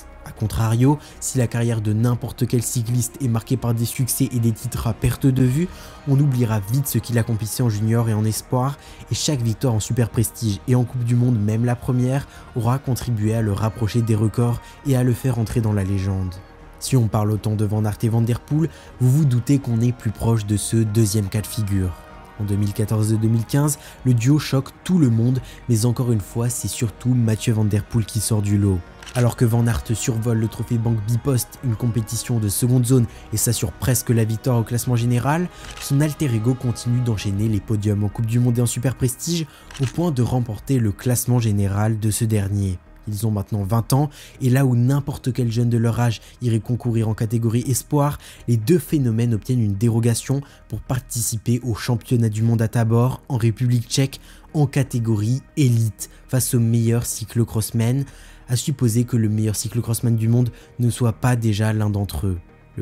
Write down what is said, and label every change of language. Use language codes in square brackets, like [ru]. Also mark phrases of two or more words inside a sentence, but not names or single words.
[fr] A contrario, si la carrière de n'importe quel cycliste est marquée par des succès et des titres à perte de vue, on oubliera vite ce qu'il accomplissait en junior et en espoir, et chaque victoire en super prestige et en Coupe du Monde, même la première, aura contribué à le rapprocher des records et à le faire entrer dans la légende. Si on parle autant de Van Aert et Van der Poel, vous vous doutez qu'on est plus proche de ce deuxième cas de figure. En 2014 et 2015, le duo choque tout le monde, mais encore une fois, c'est surtout Mathieu van der Poel qui sort du lot. Alors que Van Aert survole le trophée Banque Bipost, une compétition de seconde zone, et s'assure presque la victoire au classement général, son alter ego continue d'enchaîner les podiums en Coupe du Monde et en Super Prestige, au point de remporter le classement général de ce dernier. Ils ont maintenant 20 ans, et là où n'importe quel jeune de leur âge irait concourir en catégorie espoir, les deux phénomènes obtiennent une dérogation pour participer au championnat du monde à Tabor, en République tchèque, en catégorie élite, face aux meilleurs cyclocrossmen, à supposer que le meilleur cyclocrossman du monde ne soit pas déjà l'un d'entre eux.